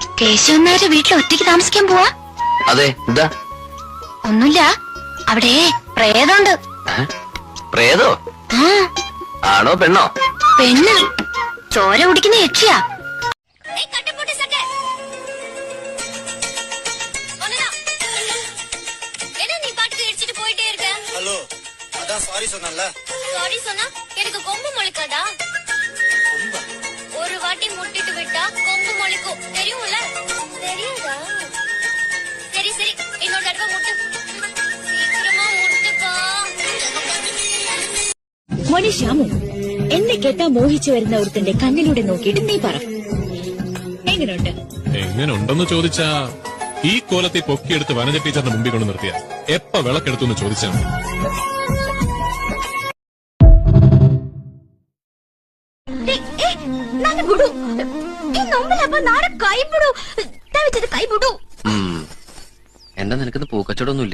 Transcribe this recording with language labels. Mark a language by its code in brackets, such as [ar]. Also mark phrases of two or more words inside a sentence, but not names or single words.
[ml] കേശവന്നാര് വീട്ടിൽ ഒറ്റയ്ക്ക് താമസിക്കാൻ പോവാ? അതെ, എന്താ? ഒന്നുമില്ല, അവിടെ പ്രേതമുണ്ട്. പ്രേതോ? ആണോ പെണ്ണോ? പെണ്ണ്. ചോര കുടിക്കുന്ന യക്ഷിയാ. [ta] ஹலோ, அதான் சாரி சொன்னல. சாரி சொன்னா எனக்கு கொம்பு முளைக்காதா? ஒரு வாட்டி முட்டிட்டு விட்டா கொம்பு முளைக்கும், தெரியும்ல? தெரியாதா? சரி சரி, இன்னொரு தடவை முட்டு. சீக்கிரமா முட்டுப்பா. [ml] മോനെ ശ്യാമു, എന്നെ കേട്ടാ മോഹിച്ചു വരുന്ന ഒരുത്തന്റെ കണ്ണിലൂടെ നോക്കിയിട്ട് നീ പറ, എങ്ങനെയുണ്ട്? എങ്ങനെയുണ്ടെന്ന് ചോദിച്ചാ ഈ കോലത്തെ പൊക്കിയെടുത്ത് വനജ ടീച്ചറിന്റെ മുമ്പിൽ കൊണ്ട് നിർത്തിയ എപ്പ വിളക്കെടുത്തു എന്ന് ചോദിച്ചാ എന്താ നിനക്ക് പൂക്കച്ചവടൊന്നുമില്ലേ?